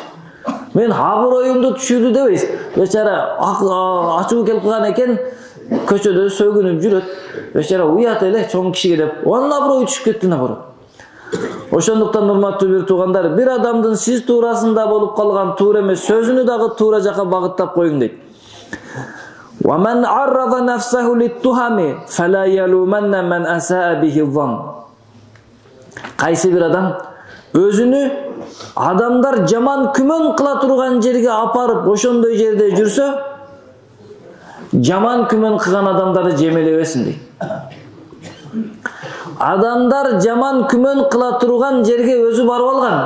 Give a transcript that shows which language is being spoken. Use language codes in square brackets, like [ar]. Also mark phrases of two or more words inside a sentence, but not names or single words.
[ky] Мен аброюмду түшүрдү дебейсиз. Бечара ачуу келип калган экен, көчөдө сөгүнүп жүрөт. Бечара уят эле чоң кишиге деп. Анын аброю түшүп кетти наоборот. Ошондуктан урматтуу бир туугандар, bir адамдын сиз туурасында болуп калган туура эмес сөзүнү дагы туура жака багыттап коюң дейт. [ar] ومن عرض نفسه للتهم فلا يلومن من أساء به الظن. [ky] Кайсы bir адам өзүнү адамдар жаман күмөн кыла турган жерге апарып, ошондой жерде жүрсө, жаман күмөн кылган адамдарды жемелебесин дейт. Адамдар жаман күмөн кыла турган жерге өзү барып алган.